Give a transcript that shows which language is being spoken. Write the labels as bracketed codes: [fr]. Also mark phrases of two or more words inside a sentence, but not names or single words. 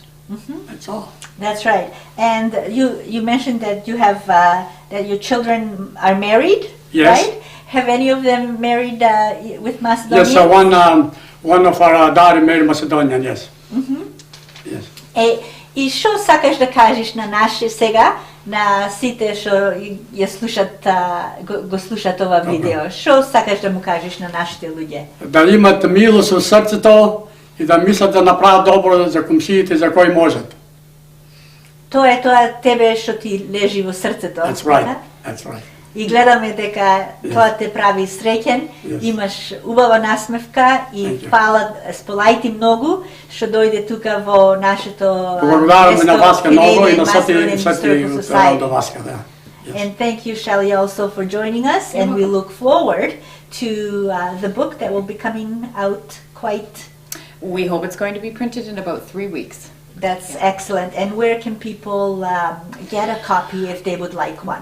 [en] That's all. That's right. And you mentioned that you have that your children are married, Yes. right? Have any of them married with Macedonians? Yes, one of our daughter married Macedonian, yes. Yes. [mk] И што сакаш да кажеш на наши сега, на сите што ја слушат, го слушат ова видео? Што сакаш да му кажеш на нашите луѓе? Да имат милост во срцето и да мислат да направат добро за комшиите за кои можат. Тоа е тоа тебе што ти лежи во срцето. [en] That's right. That's right. [mk] И гледаме дека тоа те прави среќен, имаш убава насмевка и фала, сполајти многу што дојде тука во нашето Благодарам на вас многу и на Macedonian сати Historical Society. до вас, да. [en] And thank you, Shelley, also for joining us. And we look forward to the book that will be coming out quite. We hope it's going to be printed in about 3 weeks. That's excellent. And where can people get a copy if they would like one?